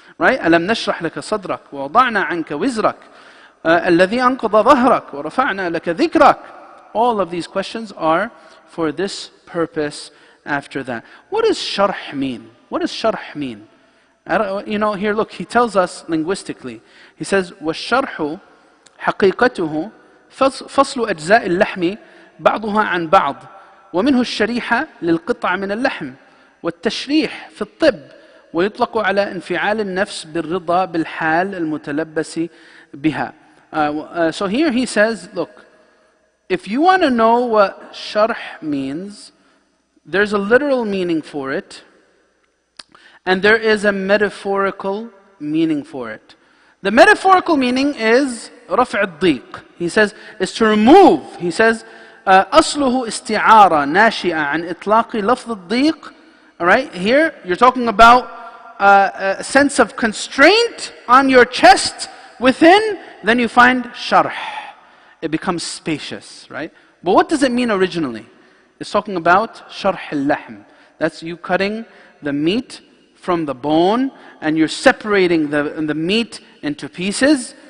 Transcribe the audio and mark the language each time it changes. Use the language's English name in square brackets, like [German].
[English] Right? [Arabic] أَلَمْ نَشْرَحْ لَكَ صَدْرَكَ وَوَضَعْنَا عَنْكَ وِزْرَكَ الَّذِي أَنْقَضَ ظَهْرَكَ وَرَفَعْنَا لَكَ ذِكْرَكَ. [English] All of these questions are for this purpose after that. What does sharh mean? What does sharh mean? Here look, he tells us linguistically. He says, [Arabic] وَالشَّرْحُ حَقِيقَتُهُ فصل أجزاء اللحم بعضها عن بعض ومنه الشريحة للقطع من اللحم والتشريح في الطب ويطلق على انفعال النفس بالرضا بالحال المتلبس بها. [English] So here he says, look, if you want to know what sharh means, there's a literal meaning for it and there is a metaphorical meaning for it. The metaphorical meaning is [Arabic] رفع الضيق. [English] He says, is to remove. He says, [Arabic] أصله استعارة ناشئة عن إطلاق لفظ الضيق. [English] Alright, here you're talking about a sense of constraint on your chest within, then you find sharh. It becomes spacious, right? But what does it mean originally? It's talking about sharh al-lahm. That's you cutting the meat from the bone and you're separating the meat into pieces.